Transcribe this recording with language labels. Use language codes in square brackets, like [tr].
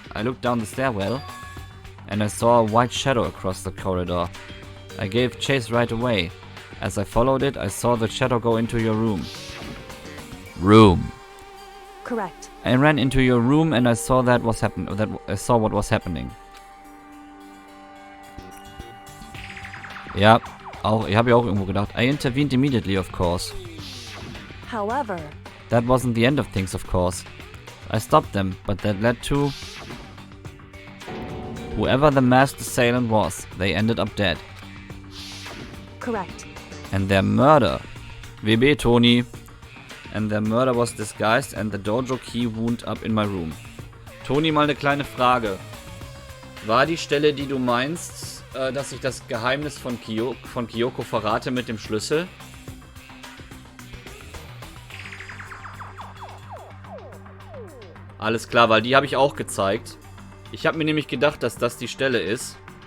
[en] I looked down the stairwell and I saw a white shadow across the corridor. I gave chase right away. As I followed it, I saw the shadow go into your room. Room. correct. I ran into your room and I saw what was happening. [de] Ja, ich habe ja auch irgendwo gedacht. [en] I intervened immediately, of course. However, That wasn't the end of things, of course. I stopped them, but that led to... Whoever the masked assailant was, they ended up dead. correct. And their murder... WB, Toni. And their murder was disguised and the dojo key wound up in my room. [de] Toni, mal eine kleine Frage. War die Stelle, die du meinst, dass ich das Geheimnis von Kyoko verrate mit dem Schlüssel? Alles klar, weil die habe ich auch gezeigt. Ich habe mir nämlich gedacht, dass das die Stelle ist.